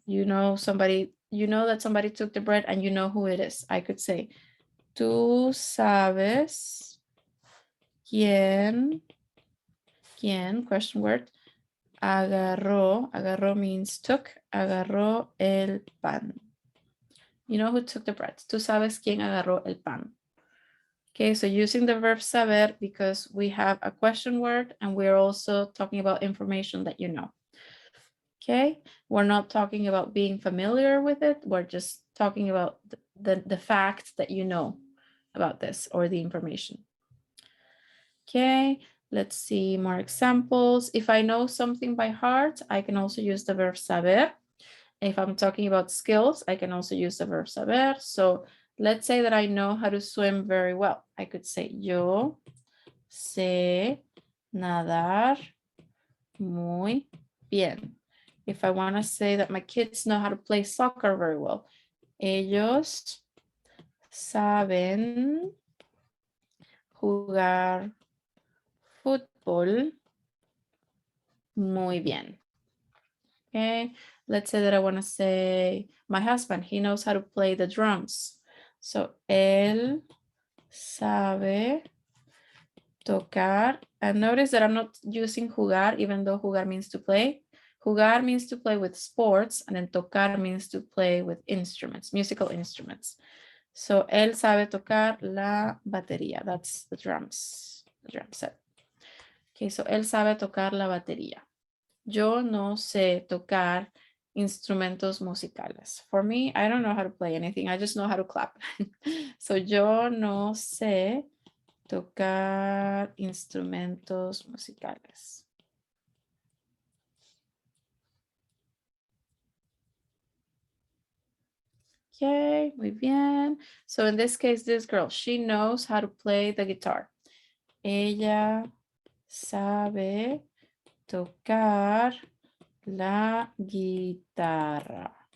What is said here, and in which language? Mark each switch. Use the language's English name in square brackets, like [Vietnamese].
[English] You know somebody, you know that somebody took the bread and you know who it is. I could say, [Spanish] tú sabes quién, [English] question word, agarró means took, [Spanish] agarró el pan. [English] You know who took the bread. [Spanish] Tú sabes quién agarró el pan. [English] Okay, so using the verb saber because we have a question word and we're also talking about information that you know. Okay, we're not talking about being familiar with it. We're just talking about the fact that you know about this or the information. Okay, let's see more examples. If I know something by heart, I can also use the verb saber. If I'm talking about skills, I can also use the verb saber. So let's say that I know how to swim very well. [Spanish] I could say, yo sé nadar muy bien. [English] If I want to say that my kids know how to play soccer very well, [Spanish] ellos saben jugar fútbol muy bien. [English] Okay, let's say that I want to say my husband, he knows how to play the drums. [Spanish] So, él sabe tocar. [English] And notice that I'm not using jugar, even though jugar means to play. Jugar means to play with sports, and then tocar means to play with instruments, musical instruments. [Spanish] So, él sabe tocar la batería. [English] That's the drums, the drum set. [Spanish] Okay, so él sabe tocar la batería. Yo no sé tocar instrumentos musicales. [English] For me, I don't know how to play anything. I just know how to clap. So, [Spanish] yo no sé tocar instrumentos musicales. Okay, muy bien. [English] So in this case, this girl, she knows how to play the guitar. [Spanish] Ella sabe tocar la guitarra.